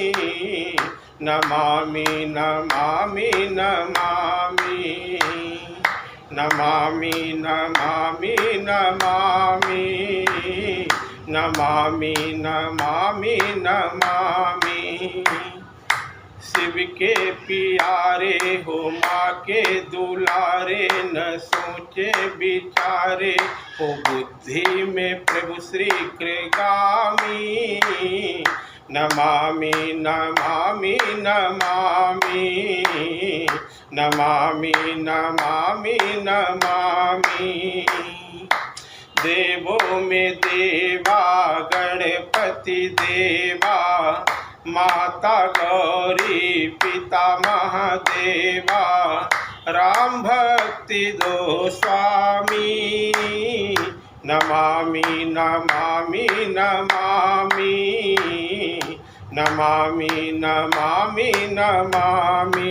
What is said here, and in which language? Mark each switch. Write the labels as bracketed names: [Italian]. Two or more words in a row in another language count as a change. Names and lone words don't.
[Sanskrit] नमामि नमामि नमामि नमामि नमामि नमामि नमामि नमामि नमामि। [Hindi] शिव के प्यारे हो माँ के दुलारे न सोचे विचारे हो बुद्धि में प्रभु श्री कृगामी [Sanskrit] नमामि नमामि नमामि नमामि नमामि नमामि। [Hindi] देवो में देवा गणपति देवा माता गौरी पिता महादेवा राम भक्ति दो स्वामी [Sanskrit] नमामि नमामि नमामि नमामि नमामि नमामि।